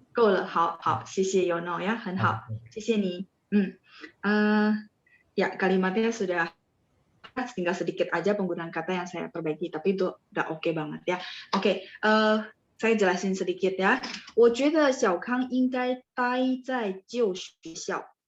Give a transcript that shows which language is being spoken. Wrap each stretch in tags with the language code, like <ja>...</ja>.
<zh>够了，好好，谢谢 Yono 呀，很好，谢谢你。</zh> <id>Ya kalimatnya sudah tinggal sedikit aja penggunaan kata yang saya perbaiki, tapi itu udah oke banget ya. Oke, saya jelasin sedikit ya.</id> <zh>我觉得小康应该待在旧学校。</zh>